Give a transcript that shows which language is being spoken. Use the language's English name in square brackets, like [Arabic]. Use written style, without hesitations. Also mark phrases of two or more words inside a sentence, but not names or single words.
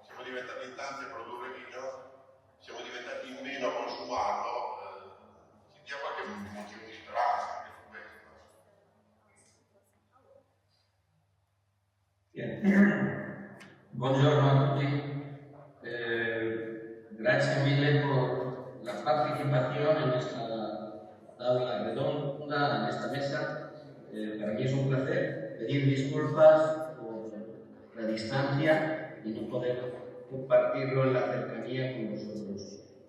[Italian] Siamo diventati in tanti a produrre vino, siamo diventati in meno a consumarlo, ci dia qualche motivo di speranza anche su questo. Buongiorno a tutti, grazie mille [Spanish] por la participación en esta tabla redonda, en esta mesa. Para mí es un placer pedir disculpas por la distancia y no poder compartirlo en la cercanía con vosotros.